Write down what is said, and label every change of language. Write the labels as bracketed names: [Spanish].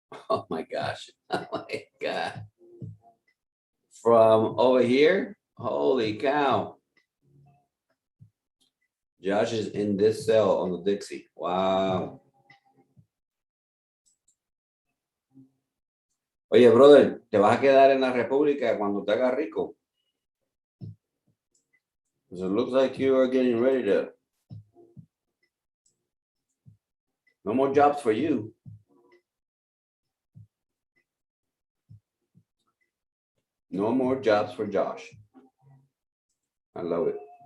[English] Oh my gosh. Oh my God. From over here? Holy cow. Josh is in this cell on the Dixie. Wow. [Spanish] Oye, brother, te vas a quedar en la República cuando te hagas rico. [English] Because it looks like you are getting ready to. No more jobs for you. No more jobs for Josh. I love it.